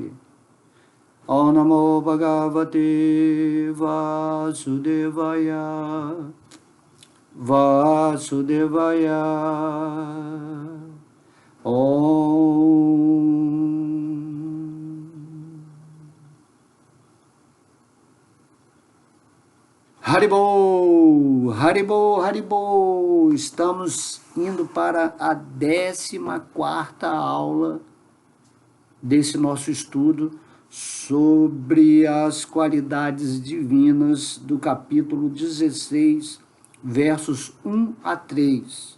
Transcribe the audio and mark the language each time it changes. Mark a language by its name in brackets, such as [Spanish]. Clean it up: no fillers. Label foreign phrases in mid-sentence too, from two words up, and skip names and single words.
[Sanskrit] Om Namo Bhagavate Vasudevaya Vasudevaya Om. Haribol, Haribol, Haribol. [Portuguese] Estamos indo para a 14ª aula desse nosso estudo sobre as qualidades divinas do capítulo 16, versos 1 a 3.